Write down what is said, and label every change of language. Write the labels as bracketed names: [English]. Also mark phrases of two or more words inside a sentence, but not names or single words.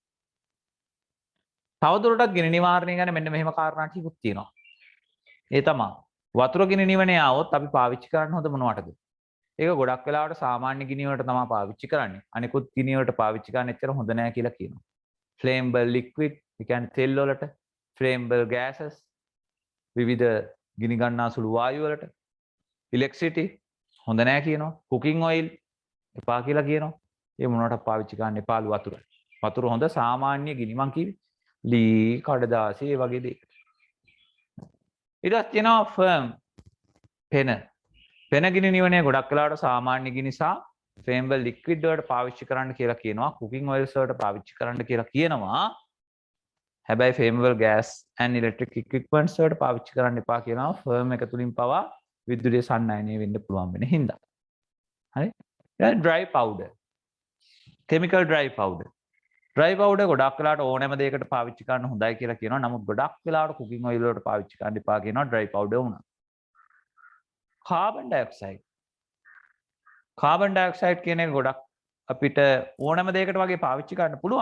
[Sinhala] තවදුරටත් ගිනි නිවාරණය ගැන මෙන්න මෙහෙම කාරණා ටිකක් තියෙනවා. ඒ තමයි වතුර ගිනි නිවනේ ආවොත් අපි පාවිච්චි කරන්න හොඳ මොනවටද? ඒක ගොඩක් වෙලාවට සාමාන්‍ය ගිනි වලට තමයි පාවිච්චි කරන්නේ. අනිකුත් ගිනි වලට පාවිච්චි කරන්න එච්චර හොඳ නෑ කියලා කියනවා. [English] flammable liquid, [Sinhala] ඒ කියන්නේ තෙල් වලට, [English] flammable gases, [Sinhala] විවිධ ගිනි ගන්නා සුළු වායු වලට, electricity හොඳ නෑ කියනවා. [English] cooking oil [Sinhala] එපා කියලා කියනවා. ඒ මොනවට පාවිච්චි කරන්න එපාලු වතුර. වතුර හොඳ සාමාන්‍ය ගිනි මං කිව්වේ. ලී, කඩදාසි ඒ වගේ දේ. ඊට පස්සේ තියෙනවා firm පෙන. පෙන ගිනි නිවනේ ගොඩක් වෙලාවට සාමාන්‍ය ගිනි සහ [English] flammable liquid [Sinhala] වලට පාවිච්චි කරන්න කියලා කියනවා. [English] cooking oils [Sinhala] වලට පාවිච්චි කරන්න කියලා කියනවා. හැබැයි [English] flammable gas and electric equipments [Sinhala] වලට පාවිච්චි කරන්න එපා කියනවා. firm එක තුලින් පවා විදුලිය සන්නායනය වෙන්න පුළුවන් වෙන හින්දා. හරි? [English] dry powder, chemical dry powder. dry powder [Sinhala] ගොඩක් වෙලාවට ඕනෑම දෙයකට පාවිච්චි කරන්න හොඳයි කියලා කියනවා. නමුත් ගොඩක් වෙලාවට [English] cooking oil [Sinhala] වලට පාවිච්චි කරන්න එපා කියනවා [English] dry powder [Sinhala] වුණා. [English] carbon dioxide. carbon dioxide [Sinhala] කියන එක ගොඩක් අපිට ඕනෑම දෙයකට වගේ පාවිච්චි කරන්න පුළුවන්.